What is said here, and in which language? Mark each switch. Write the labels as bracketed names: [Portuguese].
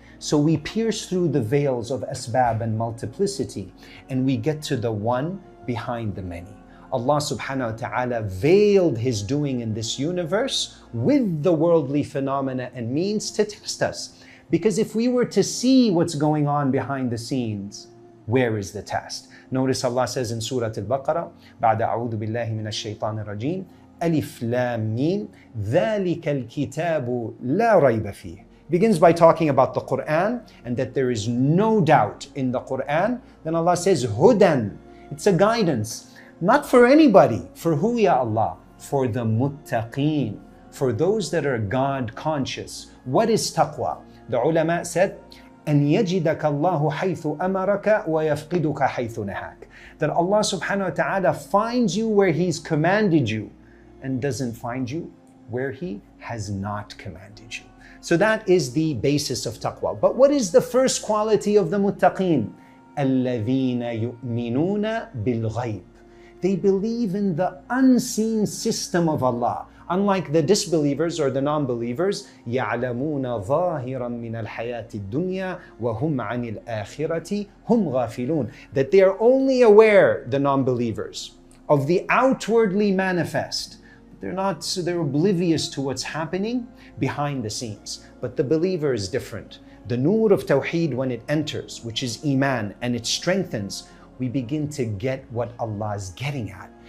[English] So we pierce through the veils of asbab and multiplicity, and we get to the one behind the many. Allah subhanahu wa ta'ala veiled His doing in this universe with the worldly phenomena and means to test us. Because if we were to see what's going on behind the scenes, where is the test? Notice Allah says in Surah Al-Baqarah, [Arabic] بعد أعوذ بالله من الشيطان الرجيم, ألف لام ميم ذلك الكتاب لا ريب فيه. [English] Begins by talking about the Qur'an and that there is no doubt in the Qur'an. Then Allah says, Hudan. It's a guidance. Not for anybody. For who, ya Allah? For the muttaqeen. For those that are God conscious. What is taqwa? The ulama said, [Arabic] أن يجدك الله حيث أمرك ويفقدك حيث نهاك. [English] That Allah subhanahu wa ta'ala finds you where He's commanded you and doesn't find you where He has not commanded you. So that is the basis of taqwa. But what is the first quality of the muttaqeen? [Arabic] الَّذِينَ يُؤْمِنُونَ بِالْغَيْبِ. [English] They believe in the unseen system of Allah. Unlike the disbelievers or the non-believers, [Arabic] يَعْلَمُونَ ظَاهِرًا مِنَ الْحَيَاةِ الدُّنْيا وَهُمْ عَنِ الْآخِرَةِ هُمْ غَافِلُونَ. [English] That they are only aware, the non-believers, of the outwardly manifest. They're oblivious to what's happening behind the scenes. But the believer is different. The nur of Tawheed, when it enters, which is Iman, and it strengthens, we begin to get what Allah is getting at.